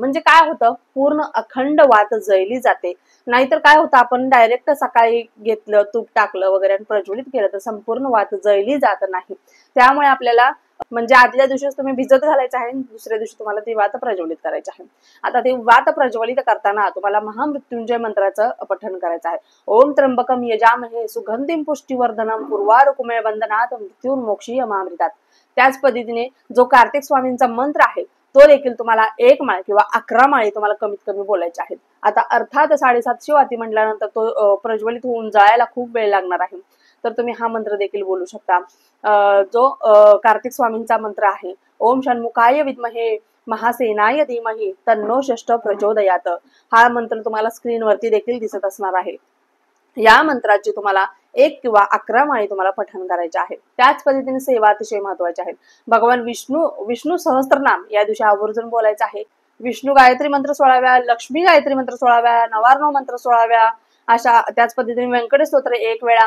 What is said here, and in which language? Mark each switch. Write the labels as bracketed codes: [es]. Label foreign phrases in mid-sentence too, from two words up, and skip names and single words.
[mr] म्हणजे काय होतं, पूर्ण अखंड वात जळली जाते। नाहीतर काय होतं, आपण डायरेक्ट सकाळी घेतलं, तूप टाकलं वगैरे आणि प्रज्वलित केलं तर संपूर्ण वात जळली जात नाही। त्यामुळे आपल्याला म्हणजे आदल्या दिवशीच तुम्ही भिजत घालायचं आहे, दुसऱ्या दिवशी तुम्हाला ती वात प्रज्वलित करायची आहे। आता ती वात प्रज्वलित करताना तुम्हाला महामृत्युंजय मंत्राचं पठण करायचं आहे। [sa] ओम त्र्यंबकम यजामहे सुगंधिम पुष्टिवर्धनम उर्वारुकमेव वंदनात् मृत्युर्मोक्षीयमामृतात्। [mr] त्याच पद्धतीने जो कार्तिक स्वामींचा मंत्र आहे तो देखील तुम्हाला 1 माळ किंवा 11 माळी तुम्हाला कमीत कमी बोलायचे आहेत। आता अर्थात 750 वाती म्हटल्यानंतर तो प्रज्वलित होऊन जळायला खूप वेळ लागणार आहे, तर तुम्ही हा मंत्र देखील बोलू शकता। जो कार्तिक स्वामींचा मंत्र आहे, [sa] ओम षण्मुखाय विद्महे महासेनाय धीमहि तन्नो षष्ठ प्रचोदयात। [mr] हा मंत्र तुम्हाला स्क्रीनवरती देखील दिसत असणार आहे। या मंत्राची तुम्हाला 1 किंवा 11 माळी तुम्हाला पठण करायचे आहे। त्याच पद्धतीने सेवा अतिशय महत्वाची आहे। भगवान विष्णू सहस्त्रनाम या दिवशी आवर्जून बोलायचं आहे। विष्णू गायत्री मंत्र 16 वेळा, लक्ष्मी गायत्री मंत्र 16 वेळा, नवार्णव मंत्र 16 वेळा, अशा त्याच पद्धतीने व्यंकटेश स्तोत्र 1 वेळा।